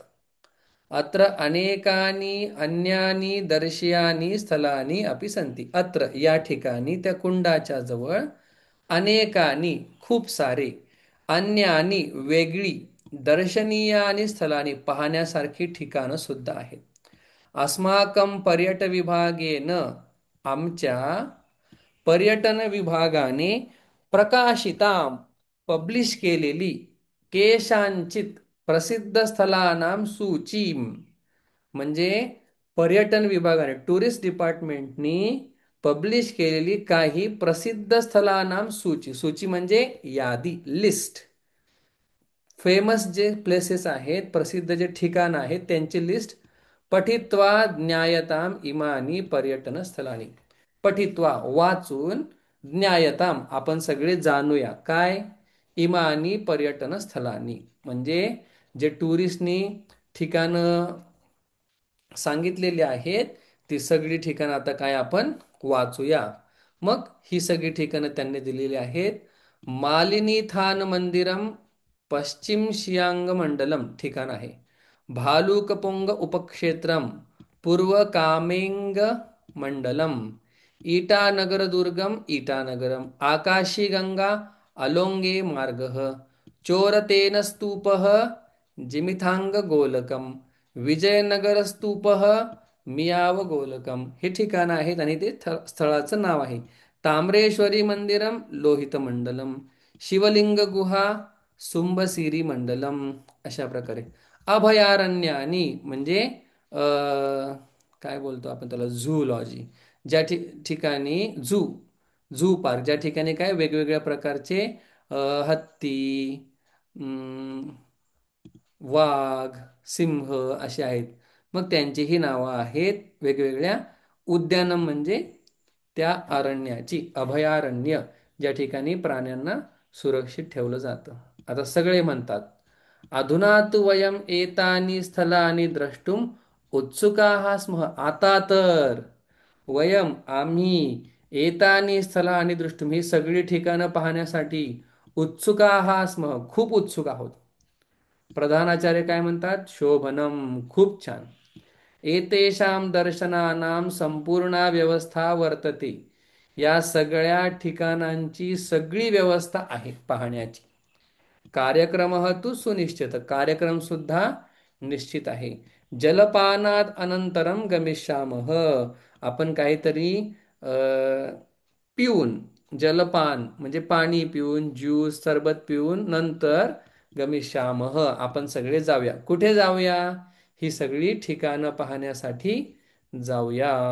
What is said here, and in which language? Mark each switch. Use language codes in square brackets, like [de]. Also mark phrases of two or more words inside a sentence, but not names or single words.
[sa] अत्र अनेकानि अन्यानी दर्शयानी स्थलानी अपि सन्ति. [mr] अत्र या ठिकाणी त्या कुंडाच्या जवळ अनेकानी खूप सारे, अन्यानी वेगळी, दर्शनीय आणि स्थलानी पाहण्यासारखी ठिकाणं सुद्धा आहेत. [sa] अस्माकं पर्यट विभागेन, [mr] आमच्या पर्यटन विभागाने प्रकाशिताम, पब्लिश केलेली [sa] केशांचित प्रसिद्ध स्थलानाम सूची, [mr] म्हणजे पर्यटन विभागाने [en] tourist department [mr] पब्लिश केलेली काही प्रसिद्ध [sa] स्थलानाम सूची, [mr] सूची म्हणजे यादी, लिस्ट. फेमस जे प्लेसेस आहेत, प्रसिद्ध जे ठिकाण आहेत त्यांची लिस्ट. [sa] पठित्वा ज्ञायताम इमानी पर्यटन स्थलानी, [mr] पठित्वा वाचून, ज्ञायताम आपण सगळे जाणूया काय, [sa] इमानी पर्यटन स्थलानी [mr] म्हणजे जे टुरिस्टनी ठिकाणं सांगितलेली आहेत ती सगळी ठिकाणं आता काय आपण वाचूया. मग ही सगळी ठिकाणं त्यांनी दिलेली आहेत. [sa] मालिनीथान मंदिरम पश्चिम सियांग मंडलम ठिकाण आहे. भालुकपोंग उपक्षेत्रम पूर्व कामेंग मंडलम. ईटानगर दुर्गम ईटानगरम. आकाशी गंगा अलोंगे मार्गः. चोरतेन स्तूपः जिमिथांग गोलकम. विजयनगर स्तूपः मियाव गोलकम. [mr] हे ठिकाण आहेत आणि ते स्थळाचं नाव आहे. [sa] ताम्रेश्वरी मंदिरम लोहित मंडलम. शिवलिंग गुहा सुंबसिरी मंडलम. [mr] अशा प्रकारे अभयारण्यानी म्हणजे अ, काय बोलतो आपण त्याला, झूलॉजी, ज्या ठिकाणी [en] zoo park, [mr] ज्या ठिकाणी काय वेगवेगळ्या प्रकारचे अ, हत्ती, अम, वाघ, सिंह असे आहेत. मग त्यांचीही नावं आहेत वेगवेगळ्या. उद्यानम म्हणजे त्या अरण्याची, अभयारण्य ज्या ठिकाणी प्राण्यांना सुरक्षित ठेवलं जातं. आता सगळे म्हणतात, [sa] अधुना तु वयम एतानि स्थलानि द्रष्टुम उत्सुकाः स्मः. [mr] आता तर वयम आम्ही [sa] एतानि स्थलानि द्रष्टुम [mr] ही सगळी ठिकाणं पाहण्यासाठी [sa] उत्सुकाः स्मः [mr] खूप उत्सुक आहोत. प्रधानाचार्य काय म्हणतात? शोभनम खूप छान. [sa] एतेषां दर्शनानां संपूर्णा व्यवस्था वर्तते. [mr] या सगळ्या ठिकाणांची सगळी व्यवस्था आहे पाहण्याची. [sa] कार्यक्रम तु सुनिश्चित, [mr] कार्यक्रम सुद्धा निश्चित आहे. [sa] जलपानात अनंतरम गमिष्यामः. [mr] आपण काहीतरी अ, पिऊन, जलपान म्हणजे पाणी पिऊन, ज्यूस सरबत पिऊन नंतर गमिष्यामः आपण सगळे जाऊया. कुठे जाऊया? ही सगळी ठिकाणं पाहण्यासाठी जाऊया.